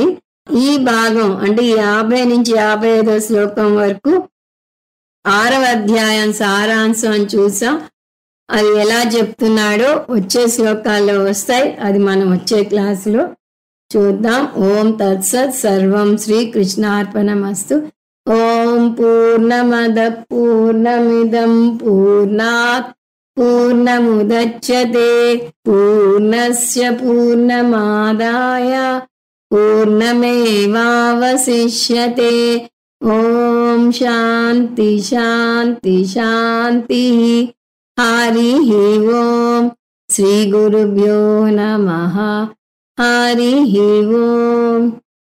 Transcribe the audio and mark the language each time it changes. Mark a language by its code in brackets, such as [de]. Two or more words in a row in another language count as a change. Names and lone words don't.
[te] ఈ భాగం అంటే 50 నుంచి 55వ శ్లోకం వరకు 6వ అధ్యాయం సారాంశం అని చూసాం. అది ఎలా చెప్తున్నాడో వచ్చే శ్లోకాల్లో వస్తాయి. అది మనం వచ్చే క్లాసులో చూద్దాం. [sa] ॐ तत्सत्. सर्वं श्रीकृष्णार्पणमस्तु। ॐ पूर्णमदः पूर्णमिदं पूर्णात् पूर्णमुदच्यते पूर्णस्य पूर्णमादाय पूर्णमेवावशिष्यते. ॐ शान्तिः शान्तिः शान्तिः. हरिः ॐ। श्री गुरुभ्यो नमः. हरिः ॐ.